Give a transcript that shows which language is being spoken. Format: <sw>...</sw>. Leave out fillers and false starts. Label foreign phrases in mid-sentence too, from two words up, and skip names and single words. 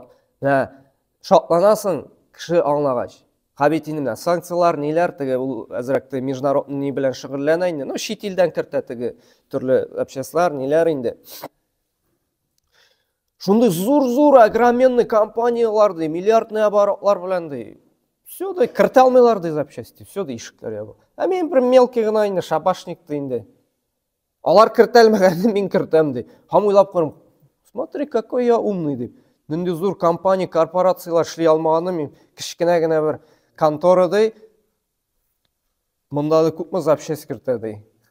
<tt>Шатланасың кеше аңлагач. Хәбит инде санкциялар ниләр теге ул әзрәкте международный белән шөгыльләнә инде. Чит илдән кертә теге төрле общественлар ниләр инде. Шундай зур-зур огроменный компаниялар дей, миллиардный оборотлар белән дей. Все дей, кірте алмайлар дей запчасти, все дей ишекләр ябы. Мен бер мелкий гына инде шабашник дей инде. Алар кірте алмаганны мин кертәм дей. Һәм уйлап карым,</tt> <ru>смотри, какой я умный</ru> <tt>дип. Нинди зур компания, корпорациялар эшли алмаганны мин кичкенә генә бер контора дей. Монда да күпме запчасть кертә дей.</tt>